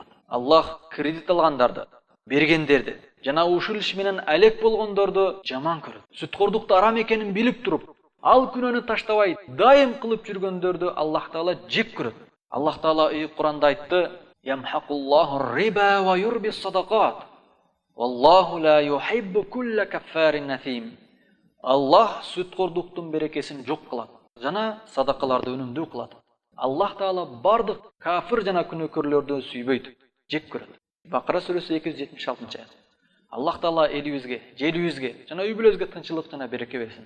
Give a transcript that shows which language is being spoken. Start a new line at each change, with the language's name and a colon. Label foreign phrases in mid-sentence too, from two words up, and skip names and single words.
Kyrgyz: Аллах кредит алгандарды, бергендерди жана ушул иш менен алек болгондорду жаман көрөт. Сүткордукту арам экенин билип туруп, ал күнөөнү таштабай дайым кылып жүргөндөрдү Аллах Таала жек көрөт. Аллах Таала ыйык Куранда айтты:
Arabic: "يمحق الله الربا ويربي الصدقات. والله لا يحب كل كفار أثيم."
Kyrgyz: Аллах сүткордуктун берекесин жок кылат жана садакаларды өнүмдүү кылат. Аллах Таала бардык кафир жана күнөөкөрлөрдү сүйбөйт, жек көрөт. Бакара сүрөсү 276-аят. Аллах Таала элибизге, жерибизге жана үй бүлөбүзгө тынччылык жана береке берсин.